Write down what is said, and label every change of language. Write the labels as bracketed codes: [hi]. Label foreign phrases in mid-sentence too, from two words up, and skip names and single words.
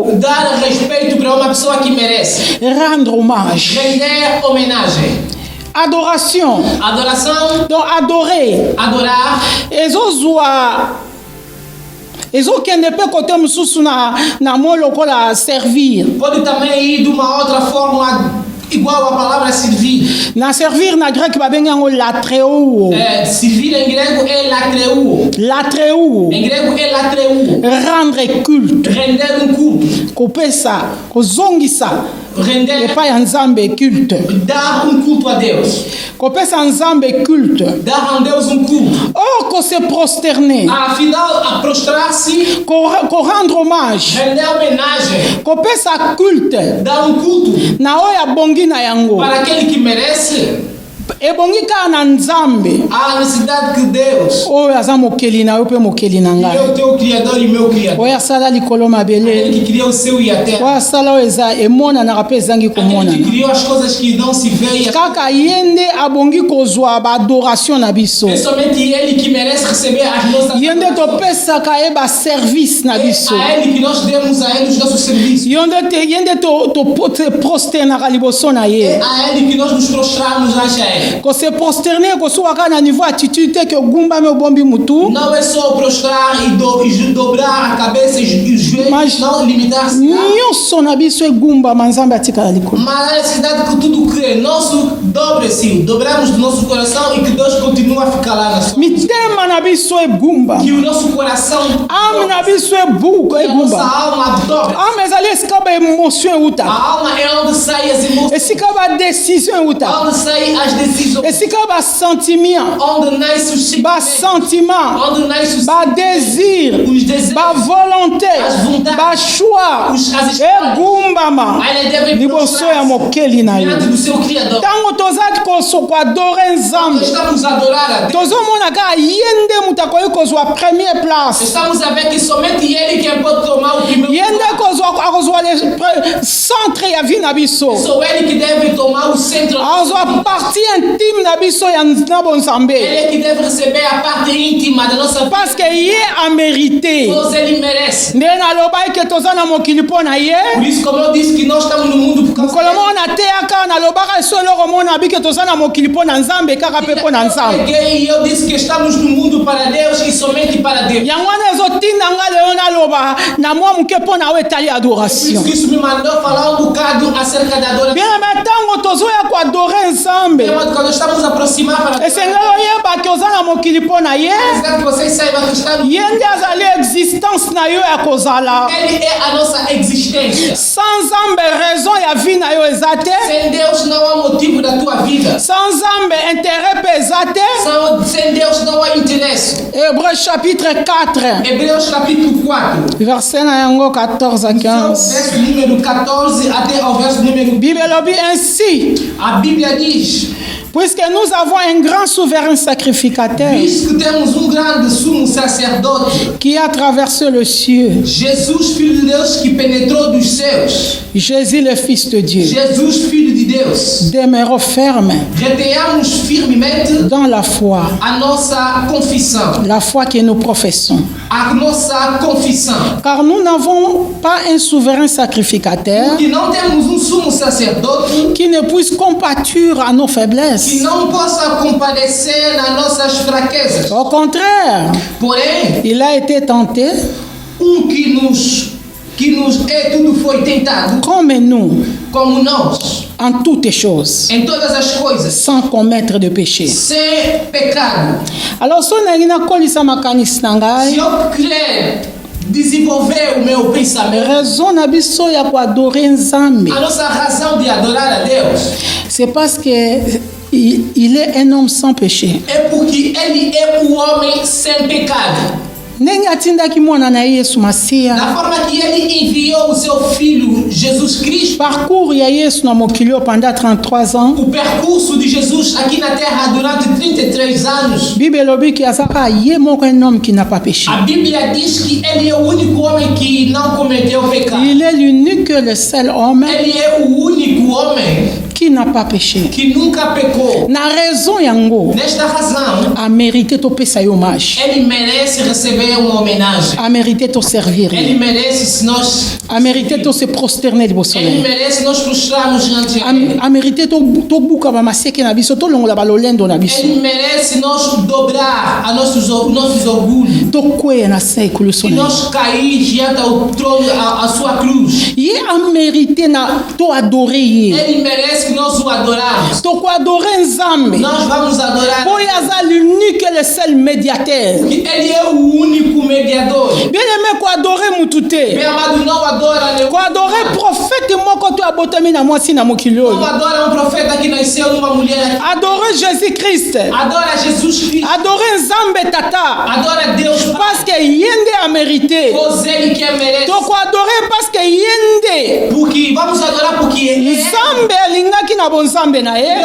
[pt] Dar respeito para uma pessoa que merece. [fr] Rendre hommage. [pt] Render homenagem. [fr] Adoration. [pt] Adoração, [fr] Donc adorer. [pt] adorar, [ln] ezozwa ezokende mpe kote mosusu na mo lokola servir. [pt] pode também ir de uma outra forma igual a palavra servir. [ln] Na servir na grec babenga ngo latreuo. [pt] Servir em grego é latreuo. Latreuo. Em grego é latreuo. Rendre culte. Render um culto. [ln] Kopesa, kozongisa. [pt] Render, [ln] Epa ya nzambe culte. [pt] dar um culto a Deus. [ln] Kopesa nzambe culte. [pt] Dar a Deus um culto. [ln] Oh, ko [fr] se prosterner. [pt] Afinal, a prostrar-se, [ln] Ko [fr] rendre hommage. [pt] render homenagem, [ln] Kopesa culte. [pt] dar um culto [ln] Na oya bongi na yango. [pt] para aquele que merece. [ln] Ebongi ka na nzambe. [pt] A necessidade que Deus, [ln] Oyo aza mokeli na yo pe mokeli na ngai. [pt] eu teu Criador e meu Criador, [ln] Oyo asala likolo ele mabele. [pt] que criou o céu e a terra, [ln] Oyo asala oyo eza emonanaka mpe ezangi [pt] aquele que [ln] komonana. [pt] criou as coisas que não se veem. [ln] Kaka ye nde abongi kozwa baadoration na biso. [pt] É somente Ele que merece receber as nossas [ln] Ye nde topesaka ye baservice na biso. [pt] É a Ele que nós demos a Ele os nossos serviços. [ln] Ye nde prosternaka liboso na [pt] É [ln] ye. [pt] a Ele que nós nos prostramos ante Ele. [ln] Kose prosterner kosuwaka na niveau attitude te ke ogumbami obombi mutu. [pt] Não é só prostrar e dobrar a cabeça e os joelhos, Mas não limitar-se. [ln] nyonso na biso egumbama nzambe atikala likolo. [pt] Mas a necessidade que tudo crê, nosso dobre-se, dobramos do nosso coração e que Deus continue a ficar lá na sua. [ln] Mitema na biso egumba. [pt] Que o nosso coração, [ln] Ame na biso [pt] que a nossa [ln] egumba. [pt] alma dobre. [ln] Ame ezali esika ba émotion euta. [pt] A alma é onde saem as emoções, [ln] Esika ba décision euta. [pt] onde saem as decisões, [ln] Esika ba sentiment. [pt] onde nasce o [ln] Ba [pt] sentimento, [ln] sentiment. [pt] onde nasce [ln] Ba désir. [pt] os desejos, [ln] Ba volonté. [pt] As vontades. [ln] Ba choix. [pt] as escolhas. [ln] Egumbama. [pt] Ela deve [ln] Liboso ya mokeli na yo. [pt] diante do seu Criador. [ln] Ntango tozali koadore [pt] Nós [ln] nzambe. [pt] estamos a adorar a Deus. [ln] Tozomona kaka ye nde moto akoki kozwa [fr] première place. [pt] Estamos a ver que somente Ele que pode tomar o primeiro [ln] Ye nde [pt] lugar. [ln] akozwa [fr] le centre [ln] ya vie na biso. [pt] Só Ele que deve tomar o centro. [ln] Akozwa [fr] partie intime [ln] na biso ya na bonzambe. [pt] Ele é que deve receber a parte íntima da nossa vida. [fr] Parce que [ln] ye amérité. [pt] Pois Ele merece. [ln] Nde nalobaki ke toza na mokili mpo na ye. [pt] Por isso, como eu disse, que nós estamos no mundo por causa [ln] mokolo moko nateyaka nalobaka eso eloko mona abi ke toza na mokili mpo na nzambe kaka mpe mpo na [pt] Eu [ln] nzambe. [pt] peguei e eu disse que estamos no mundo para Deus e somente para Deus. [ln] yango wana ezotinda nga lelo naloba na mwa moke mpo na yo etali [pt] Por [ln] adoration. [pt] isso que isso me mandou falar um bocado acerca da adoração. [ln] bien me ntango tozoya koadore nzambe [pt] Quando nós estamos a aproximar para [ln] esengeli oyeba ke oza na mokili mpo na ye. [pt] Quero que vocês saibam que está no... [ln] ye nde azali existence na yo ya kozala. [pt] Ele é a nossa existência. [ln] sans nzambe raison ya vie na yo eza te. [pt] Sem Deus não há motivo da tua vida. [ln] sans nzambe intérêt mpe eza te. [pt] Sem Deus não há interesse. [fr] Hébreu chapitre 4 [pt] Hebreus capítulo 4. [ln] verset na yango 14 à 15. [pt] Verso número 14 até ao verso número... [ln] Bible elobi ainsi, [pt] A Bíblia diz: [fr] puisque nous avons un grand souverain sacrificateur [pt] visto que temos grande sumo sacerdote, [fr] qui a traversé le ciel, [pt] Jesus, Filho de Deus, que penetrou dos céus. [fr] Jésus le Fils de Dieu, [pt] Jesus, Filho de Deus. [fr] demeurons fermes [pt] Retenhamos firmemente [fr] dans la foi, [pt] a nossa confissão. [fr] la foi que nous professons. [pt] A nossa confissão. [fr] Car nous n'avons pas un souverain sacrificateur [pt] Que não temos sumo sacerdote [fr] qui ne puisse compatir à nos [pt] que [fr] faiblesses. [pt] não possa compadecer nas nossas fraquezas. [fr] Au contraire, [pt] Porém, [fr] il a été tenté [pt] que nos tudo foi tentado, [fr] comme nous [pt] como nós, [fr] en toutes choses, [pt] em todas as coisas, [fr] sans commettre de péché. [pt] sem pecado. [fr] Alors, si on a une [ln] colisa makanisi na ngai, [pt] Se eu quiser desenvolver o meu pensamento, [ln] raison na biso ya koadore nzambe, [pt] a nossa razão de adorar a Deus [fr] c'est parce que il est un homme sans péché. [pt] é porque Ele é o homem sem pecado. [ln] Ndenge atindaki mwana na ye Yesu Masiya, [pt] Da forma que Ele enviou o seu Filho Jesus Cristo, [ln] parcours ya Yesu na mokili oyo pendant 33 ans, [pt] o percurso de Jesus aqui na terra durante 33 anos. [fr] Bible [ln] elobi ki azaka ye moko [fr] un homme qui n'a pas péché. [pt] A Bíblia diz que Ele é o único homem que não cometeu pecado. [fr] Il est l'unique, le seul homme [pt] Ele é o único homem [fr] qui n'a pas péché. [pt] que nunca pecou. [ln] Na raison yango, [pt] Nesta razão, [fr] a mérité [ln] topesa ye hommage, [pt] Ele merece receber uma homenagem. [fr] a mérité [ln] to servir, [pt] Ele merece se nós... [fr] a mérité to se prosterner [ln] liboso na [pt] Ele [ln] ye. [pt] merece nós prostrar adorarmos diante dele. [ln] Amerité tobuka ba maseke na biso tolongola balolendo na biso. [pt] Ele merece nós dobrar a nossos orgulhos. [ln] Tokweya na se [pt] E [ln] ekuluso na ye. [pt] nós cair diante ao trono, a sua cruz. [ln] Ye amérité na to adore ye. [pt] Ele merece que nós o adorarmos. [ln] Toko adore nzambe. [pt] Nós vamos adorar. [ln] Oyo aza [fr] l'unique et le seul médiateur. [pt] Porque ele é o único mediador. [ln] Bien aimé ko adore mutu te. [pt] Bem amado, não adora nenhum. [ln] Ko adore prophète moko to abotami na mwasi na mokili [pt] Não [ln] oyo. [pt] adora profeta que nasceu numa mulher. [ln] Adore Jésus-Christ. [pt] Adora Jesus Cristo. [ln] Adore nzambe tata. [pt] Adora Deus Pai. [fr] Parce que yende a mérité. [pt] Pois ele que merece. [ln] Toko adore [fr] parce que [ln] yende. [pt] Porque vamos adorar porque ele. [ln] Nzambe alingaki na bonzambe na ye.